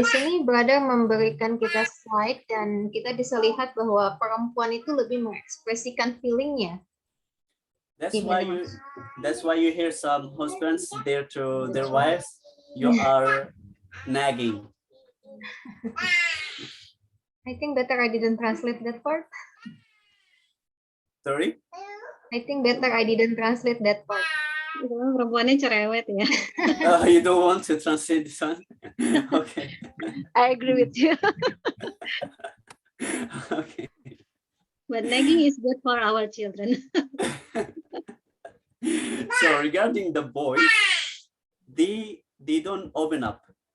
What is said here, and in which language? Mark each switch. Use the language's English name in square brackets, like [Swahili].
[Indonesian] di sini brother memberikan kita slide dan kita bisa lihat bahwa perempuan itu lebih mengekspresikan feelingnya. [English] That's why you hear some husbands there to their wives, you are nagging. I think better I didn't translate that part. Sorry? I think better I didn't translate that part. [Indonesian] Perempuannya cerewet ya. [English] You don't want to translate this one? Okay. I agree with you. Okay. But nagging is good for our children. So regarding the boys, they don't open up.